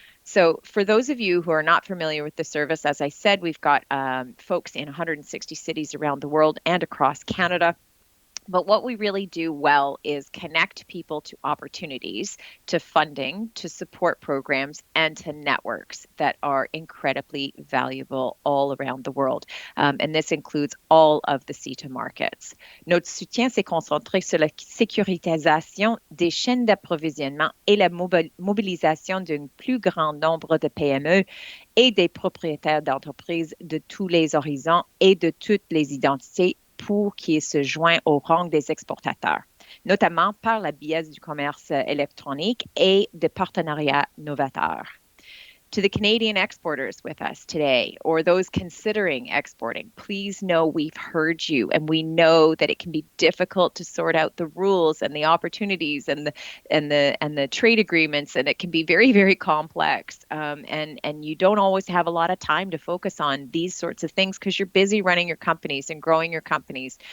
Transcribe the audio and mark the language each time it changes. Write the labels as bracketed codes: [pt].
[en] So for those of you who are not familiar with the service, as I said, we've got folks in 160 cities around the world and across Canada. But what we really do well is connect people to opportunities, to funding, to support programs, and to networks that are incredibly valuable all around the world. And this includes all of the CETA markets. [fr] Notre soutien s'est concentré sur la sécurisation des chaînes d'approvisionnement et la mobilisation d'un plus grand nombre de PME et des propriétaires d'entreprises de tous les horizons et de toutes les identités pour qui se joint au rang des exportateurs, notamment par la biais du commerce électronique et de partenariats novateurs. [en] To the Canadian exporters with us today, or those considering exporting, please know we've heard you, and we know that it can be difficult to sort out the rules and the opportunities and the trade agreements, and it can be very, very complex. And you don't always have a lot of time to focus on these sorts of things because you're busy running your companies and growing your companies.